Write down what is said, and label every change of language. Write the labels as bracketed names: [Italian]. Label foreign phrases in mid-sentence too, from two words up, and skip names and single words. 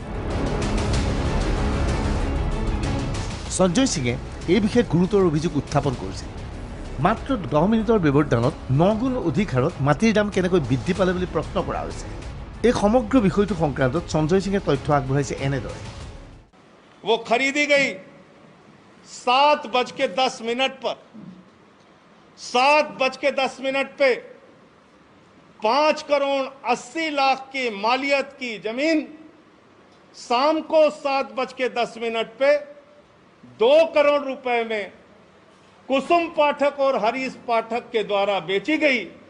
[Assamese] সঞ্জয় সিঙে এই বিষয়ে গুৰুতৰ অভিযোগ উত্থাপন কৰিছিল। মাত্ৰ 10 মিনিটৰ ব্যৱধানত 9 গুণ অধিক হাৰত মাটিৰ দাম কেনেকৈ বৃদ্ধি পালে বুলি প্ৰশ্ন কৰা হৈছে। এই সমগ্ৰ বিষয়টো সংক্ৰান্তত সঞ্জয় সিঙে তথ্য আগবঢ়াইছে এনেদৰে। [Hindi] वो खरीदी गई 7:10 पर। 7:10 पे 5 करोड़ 80 लाख की मालियत की जमीन शाम को 7:10 पे 2 करोड़ रुपए में कुसुम पाठक और हरीश पाठक के द्वारा बेची गई।